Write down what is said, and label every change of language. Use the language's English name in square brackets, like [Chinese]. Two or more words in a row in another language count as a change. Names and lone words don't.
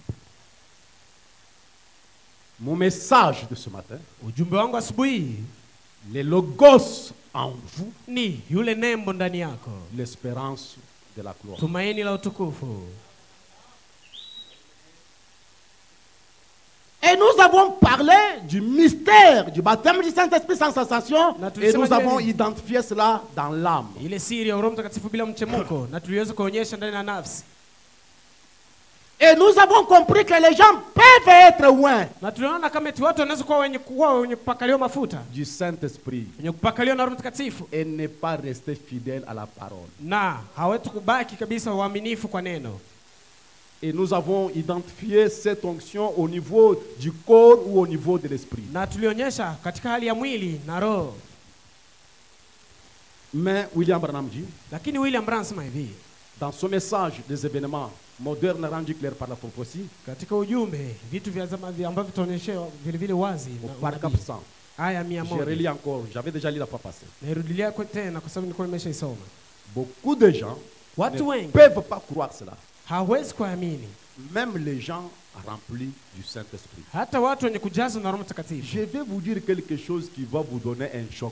[French] Mon message de ce matin, [Swahili] Ujumbe wangu asubuhi [French] Le logos en vous, [Swahili] ni yule nembo ndani yako, [French] l'espérance de la gloire. [Swahili] tumaini la utukufu. [French] Et nous avons parlé du mystère du baptême du Saint-Esprit sans sensation. Et nous avons identifié cela dans l'âme. [Swahili] Ile siri ya Roho Mtakatifu bila mchemuko na tuliweza kuonyesha ndani ya nafsi. [French] Et nous avons compris que les gens peuvent être loin [Swahili] Na tunaona kama eti watu wanaweza kuwa wenye kupakaliwa mafuta, [French] Du Saint-Esprit. [Swahili] wenye kupakaliwa na Roho Mtakatifu [French] Et ne pas rester fidèle à la parole. [Swahili] na hawezi kubaki kabisa waaminifu kwa neno. [French] Et nous avons identifié cette onction au niveau du corps ou au niveau de l'esprit. [Swahili] Na tulionyesha katika hali ya mwili na roho. [French] Mais William Branham dit, [Swahili] Lakini William Branham sema hivi [French] dans son message des événements modernes rendus clairs par la prophétie, [Swahili] katika ujumbe, vitu vya zama ambavyo tunaonyesha vile vile wazi [French] au [Swahili] na [French] paragraphe 100. [Swahili] aya [French] Je 100. relis encore, j'avais déjà lu la fois passée. [Swahili] Nairudilia kwa tena kwa sababu nilikuwa nimeshaisoma. [French] Beaucoup de gens [Swahili] Watu [French] ne [Swahili] wengi [French] peuvent pas croire cela. [Swahili] hawezi kuamini, [French] Même les gens remplis du Saint-Esprit. [Swahili] hata watu wenye kujazwa na Roho Mtakatifu. [French] Je vais vous dire quelque chose qui va vous donner un choc.